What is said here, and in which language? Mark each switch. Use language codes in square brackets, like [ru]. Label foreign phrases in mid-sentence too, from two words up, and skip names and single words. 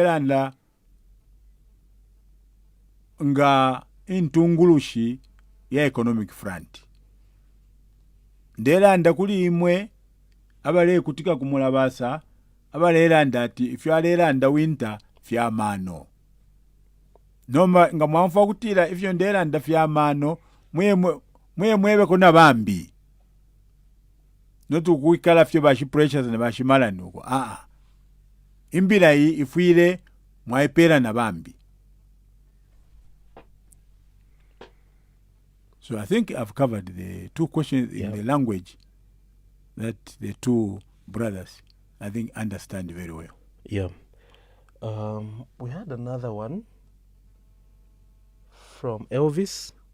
[bem] nga intungulushi ya [en] economic front [bem] ndelanda kuli imwe abale kutika kumulabasa abalelanda ati ifyalelanda winter fyamano noma nga mwamfa kutira ifyo ndelanda fyamano mwebe kona bambi notu kuikala fyo Bashi Precious na Washimalani uko imbila hii ifuile mwaipela na bambi. [en] So I think I've covered the two questions in the language that the two brothers I think understand very well. Yeah. We had another one from Elvis.